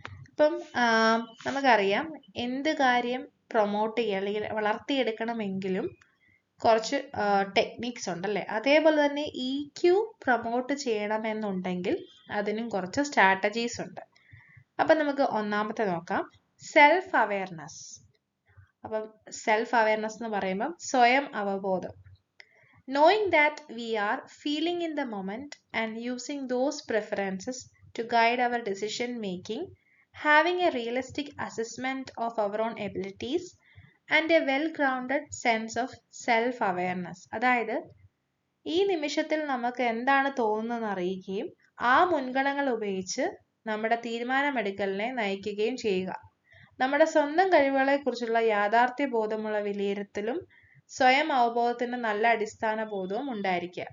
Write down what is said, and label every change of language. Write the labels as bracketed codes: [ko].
[ml] ഇപ്പം നമുക്കറിയാം എന്ത് കാര്യം പ്രൊമോട്ട് ചെയ്യുക അല്ലെങ്കിൽ വളർത്തിയെടുക്കണമെങ്കിലും കുറച്ച് ടെക്നിക്സ് ഉണ്ടല്ലേ. അതേപോലെ തന്നെ ഇക്യു പ്രൊമോട്ട് ചെയ്യണമെന്നുണ്ടെങ്കിൽ അതിനും കുറച്ച് സ്ട്രാറ്റജീസ് ഉണ്ട്. അപ്പം നമുക്ക് ഒന്നാമത്തെ നോക്കാം. Self awareness. അപ്പം സെൽഫ് അവയർനെസ് എന്ന് പറയുമ്പം സ്വയം അവബോധം. [en] Knowing that we are feeling in the moment and using those preferences to guide our decision making, having a realistic assessment of our own abilities and a well-grounded sense of self-awareness. [ml] അതായത് ഈ നിമിഷത്തിൽ നമുക്ക് എന്താണ് തോന്നുന്നതെന്ന് അറിയുകയും ആ മുൻഗണനകൾ ഉപയോഗിച്ച് നമ്മുടെ തീരുമാനമെടുക്കലിനെ നയിക്കുകയും ചെയ്യുക. നമ്മുടെ സ്വന്തം കഴിവുകളെക്കുറിച്ചുള്ള യാഥാർത്ഥ്യ ബോധമുള്ള വിലയിരുത്തലും സ്വയം അവബോധത്തിന് നല്ല അടിസ്ഥാന ബോധവും ഉണ്ടായിരിക്കുക.